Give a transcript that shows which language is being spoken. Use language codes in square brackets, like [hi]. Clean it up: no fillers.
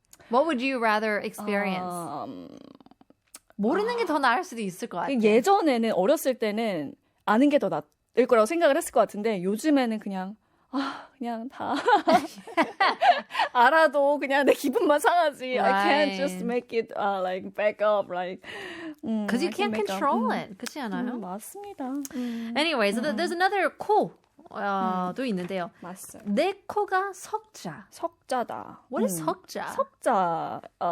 [en] What would you rather experience? [ko] 모르는 게 더 나을 수도 있을 것 같아요. 예전에는 어렸을 때는 아는 게 더 나을 거라고 생각을 했을 것 같은데 요즘에는 그냥 다 알아도 그냥 내 기분만 상하지. [en] Right. I can't just make it like back up like. Because you can't control it. [ko] 그렇지 않아요? 맞습니다. [en] Anyway, so there's another [ko] 도 있는데요. 맞어요. 내 코가 석자다. [en] What is 석자? [ko] 석자.